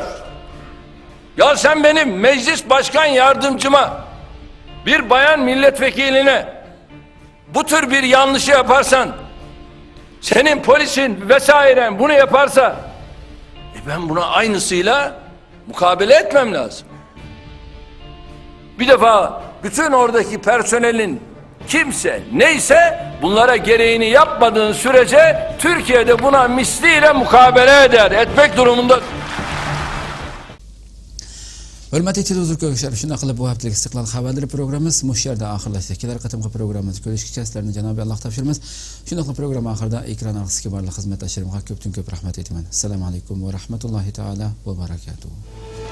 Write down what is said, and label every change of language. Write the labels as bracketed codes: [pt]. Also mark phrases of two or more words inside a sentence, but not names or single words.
[tr] Ya sen benim meclis başkan yardımcıma, bir bayan milletvekiline bu tür bir yanlışı yaparsan, senin polisin vesairen bunu yaparsa, ben buna aynısıyla mukabele etmem lazım. Bir defa bütün oradaki personelin kimse neyse bunlara gereğini yapmadığın sürece Türkiye'de buna misliyle mukabele eder, etmek durumunda. [uz] Hurmatli televizor ko'ruvchilar, shunday qilib bu haftalik Istiqlol xabarlari programmamiz mush yerda oxirlashdi. Kelar qatimqi programmamizni ko'rishga sizlarni Janobi Alloh topshiramiz. Shunday qilib program oxirida ekran orqasiga barliq xizmatdoshlarimga ko'pdan ko'p rahmat aytaman. [ar] السلام عليكم ورحمة الله تعالى وبركاته.